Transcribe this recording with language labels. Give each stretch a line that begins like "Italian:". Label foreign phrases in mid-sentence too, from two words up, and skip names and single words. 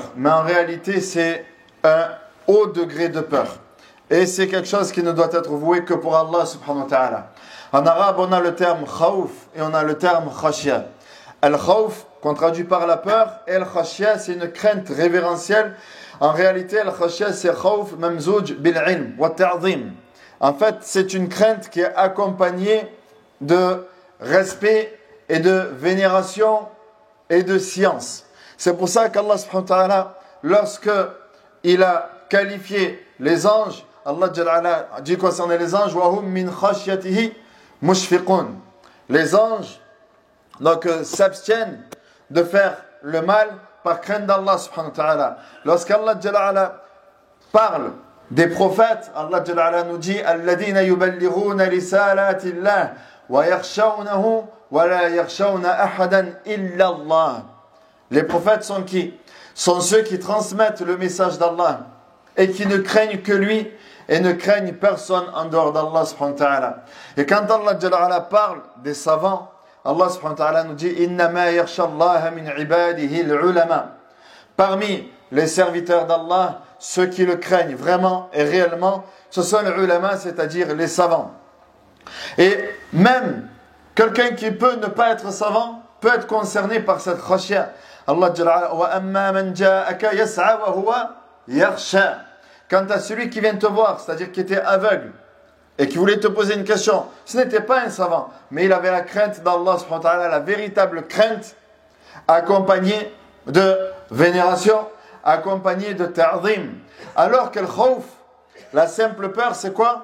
French: Mais en réalité, c'est un haut degré de peur. Et c'est quelque chose qui ne doit être voué que pour
Arabic: الله سبحانه وتعالى.
French: En arabe, on a le terme khawf et on a le terme khashya. Al-khawf, qu'on traduit par la peur, et al-khashya, c'est une crainte révérentielle. En réalité, al-khashya, c'est
Arabic: خوف ممزوج بالعلم والتعظيم.
French: En fait, c'est une crainte qui est accompagnée de respect et de vénération et de science. C'est pour ça qu'Allah
Arabic: سبحانه وتعالى,
French: lorsque il a qualifié les anges,
Arabic: الله جل
French: dit concernant les anges,
Arabic: وهم من خشيته مشفقون.
French: Les anges donc s'abstiennent de faire le mal par crainte d'Allah
Arabic: سبحانه وتعالى.
French: Lorsqu'
Arabic: الله جل
French: parle des prophètes, Allah Jalla nous dit
Arabic: الذين يبلغون رسالات الله ويخشونه ولا يخشون أحدا إلا الله.
French: Les prophètes sont qui? Sont ceux qui transmettent le message d'Allah et qui ne craignent que lui et ne craignent personne en dehors d'Allah
Arabic: سبحانه وتعالى.
French: Et quand
Arabic: الله جل
French: parle des savants,
Arabic: الله سبحانه وتعالى
French: nous dit
Arabic: إنما يخشى الله من عباده العلماء.
French: Parmi les serviteurs d'Allah, ceux qui le craignent vraiment et réellement, ce sont les ulama, c'est-à-dire les savants. Et même quelqu'un qui peut ne pas être savant peut être concerné par cette khashya.
Arabic: الله جل وأما من جاءك يسعى وهو يخشى.
French: Quant à celui qui vient te voir, c'est-à-dire qui était aveugle et qui voulait te poser une question, ce n'était pas un savant, mais il avait la crainte d'Allah
Arabic: سبحانه وتعالى,
French: la véritable crainte accompagnée de vénération, accompagnée de ta'zim. Alors que le khawf, la simple peur, c'est quoi?